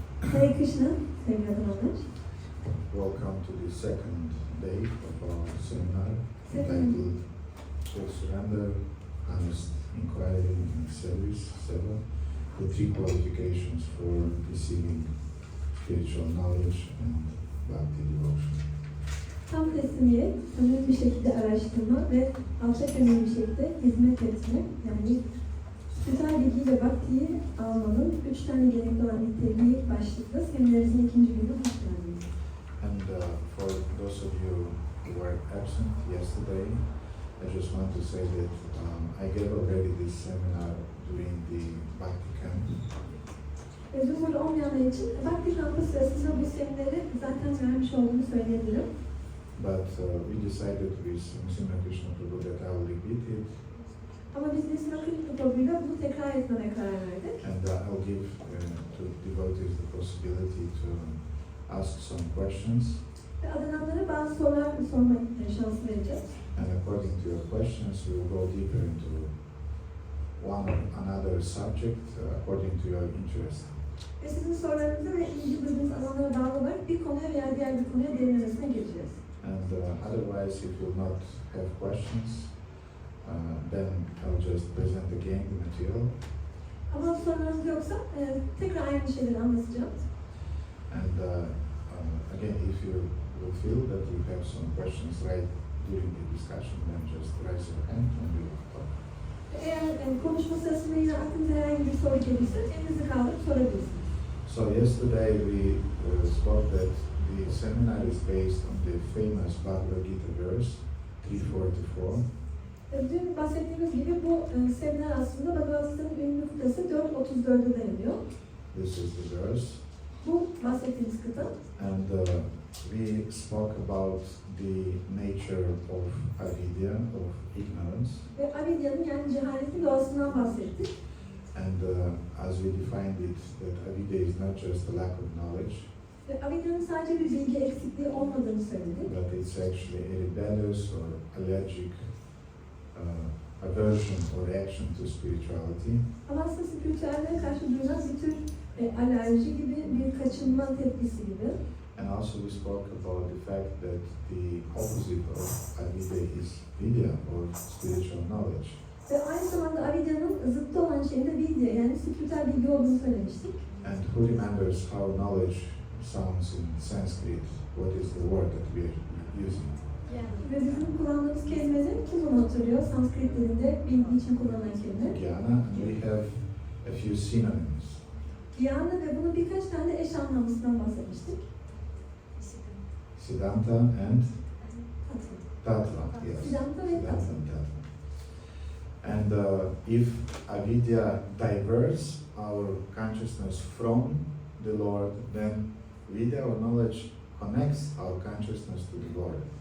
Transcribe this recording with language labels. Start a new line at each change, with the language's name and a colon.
Turkish: Hare Krishna, sevgili adamlar.
English: Welcome to the second day of our seminar entitled Full Surrender, Honest Inquiry and Service, Seva, the three qualifications for receiving spiritual knowledge and bhakti devotion.
Turkish: Tam teslimiyet, samimi bir şekilde araştırma ve alçak gönüllü bir şekilde hizmet etme, yani spiritüel bilgi ve bhaktiyi almanın 3 tane gerekli olan niteliği başlıklı seminerimizin ikinci günü hoş geldiniz.
English: And for those of you who were absent yesterday, I just want to say that I gave already this seminar during the Bhakti camp.
Turkish: Dün burada olmayanlar için Bhakti kampı sırasında bu semineri zaten vermiş olduğumu söyleyebilirim.
English: But we decided with Srimad Krishna Prabhu that I will repeat it.
Turkish: Ama biz Nisma Krishna Prabhu'yla bunu tekrar etmeye karar verdik.
English: And I'll give to devotees the possibility to ask some questions.
Turkish: Ve adananlara bazı sorular sorma şansı vereceğiz.
English: And according to your questions, we will go deeper into one or another subject according to your interest.
Turkish: Ve sizin sorularınıza ve ilgi duyduğunuz alanlara bağlı olarak bir konuya veya diğer bir konuya derinlemesine gireceğiz.
English: And otherwise, if you will not have questions, then I'll just present again the material.
Turkish: Ama sorularınız yoksa tekrar aynı şeyleri anlatacağım.
English: And again, if you will feel that you have some questions right during the discussion, then just raise your hand and we will talk.
Turkish: Eğer konuşma sırasında yine aklınıza herhangi bir soru gelirse elinizi kaldırıp sorabilirsiniz.
English: So yesterday we spoke that the seminar is based on the famous Bhagavad Gita verse 344.
Turkish: Dün bahsettiğimiz gibi bu seminer aslında Bhagavad Gita'nın ünlü kıtası 4.34'e dayanıyor.
English: This is the verse.
Turkish: Bu bahsettiğimiz kıta.
English: And we spoke about the nature of avidya, of ignorance.
Turkish: Ve avidya'nın yani cehaletin doğasından bahsettik.
English: And as we defined it, that avidya is not just a lack of knowledge,
Turkish: Ve avidya'nın sadece bir bilgi eksikliği olmadığını söyledik.
English: but it's actually a rebellious or allergic aversion or reaction to spirituality.
Turkish: Ama aslında spiritüelliğe karşı duyulan bir tür alerji gibi, bir kaçınma tepkisi gibi.
English: And also we spoke about the fact that the opposite of avidya is vidya, or spiritual knowledge.
Turkish: Ve aynı zamanda avidya'nın zıttı olan şeyin de vidya, yani spiritüel bilgi olduğunu söylemiştik.
English: And who remembers how knowledge sounds in Sanskrit? What is the word that we are using?
Turkish: Ve bizim kullandığımız kelimenin kim bunu hatırlıyor? Sanskrit dilinde bilgi için kullanılan kelime.
English: Jnana, and we have a few synonyms.
Turkish: Gyana ve bunun birkaç tane eş anlamlısından bahsetmiştik.
English: Siddhanta and Tattva. Yes.
Turkish: Siddhanta ve Tattva.
English: And if avidya diverts our consciousness from the Lord, then vidya or knowledge connects our consciousness to the Lord.